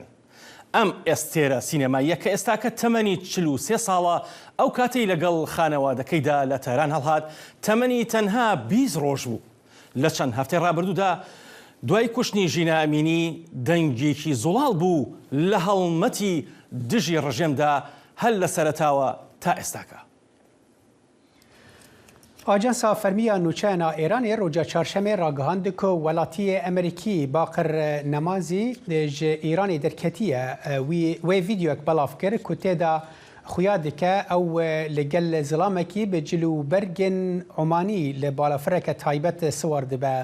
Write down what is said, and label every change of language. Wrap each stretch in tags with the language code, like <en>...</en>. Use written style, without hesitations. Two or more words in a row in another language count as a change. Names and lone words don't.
<ckb>ئەم ئێستێرە سینەماییە کە ئێستاکە تەمەنی 43 ساڵە ئەو کاتەی لەگەڵ خانەوادەکەیدا لە تەران هەڵهات تەمەنی تەنها 20 ڕۆژ بوو. لە چەند هەفتەی ڕابردوودا دوای کوشتنی ژینە ئەمینی دەنگێکی زوڵاڵ بوو لە هەڵمەتی دژی ڕژێمدا هەل لە سەرەتاوە تا ئێستاکە.</ckb> <ku>Ajansa Fermiya Nûçeyna Îranê roja çarşemê ragihand ku welatiyê Amerîkî Baqir Nemazî ji Îranê derketiye wê vîdeoyek belav kir ku têda xuya dike ew li gel zilamekî bi cilûbergên Omanî li balafireke taybet siwar dibe.</ku>